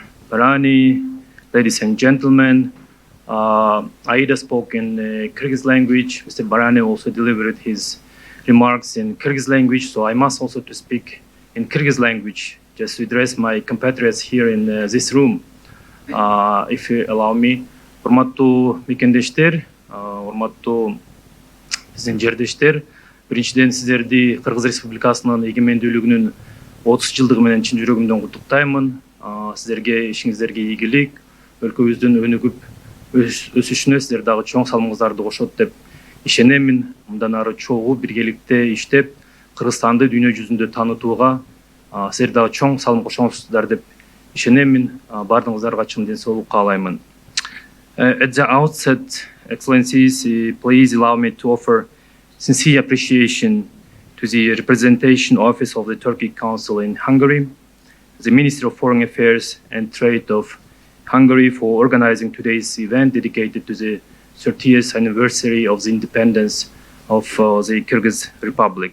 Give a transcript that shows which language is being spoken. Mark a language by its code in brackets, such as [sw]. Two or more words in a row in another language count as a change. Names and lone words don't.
[en] Barani, ladies and gentlemen, Aida spoke in Kyrgyz language. Mr. Barani also delivered his remarks in Kyrgyz language, so I must also to speak in Kyrgyz language just to address my compatriots here in this room. If you allow me. [ky] Урматтуу мекендештер, урматтуу биздин жердештер, биринчиден сиздерди Кыргыз Республикасынын эгемендүүлүгүнүн 30 жылдыгы менен чын жүрөгүмдөн куттуктаймын. Сиздерге ишиңиздерге ийгилик, өлкөбүздүн өнүгүп өсүшүнө сиздер дагы чоң салымыңыздарды кошот деп ишенемин. Мындан ары чогуу биргеликте иштеп, Кыргызстанды дүйнө жүзүндө таанытууга сиздер дагы чоң салым кошосуздар деп ишенемин. Бардыгыңыздарга чын ден соолук каалаймын. [en] At the outset, Excellencies, please allow me to offer sincere appreciation to the Representation Office of the Turkic Council in Hungary, the Ministry of Foreign Affairs and Trade of Hungary for organizing today's event dedicated to the 30th anniversary of the independence of the Kyrgyz Republic.